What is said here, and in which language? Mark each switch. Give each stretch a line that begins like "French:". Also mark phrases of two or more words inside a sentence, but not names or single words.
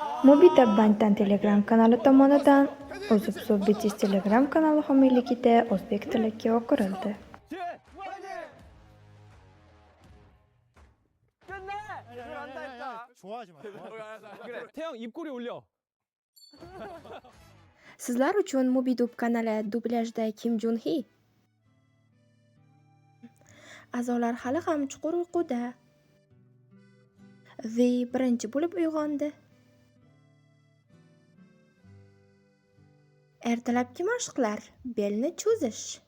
Uzbek: Mobida Banddan Telegram kanali tomonidan O'zib Bitish Telegram kanali homiyligida o'zbek tiliga o'qirildi.
Korean: 좋아하지 마. 그래, 태양 입꼬리 올려.
Uzbek: Sizlar uchun Mobidub kanali dublyajda Kim Jun Hee. A'zolar hali ham chuqur uyquda. Vi birinchi bo'lib uyg'ondi. Ertalabki mashqlar, belni cho'zish.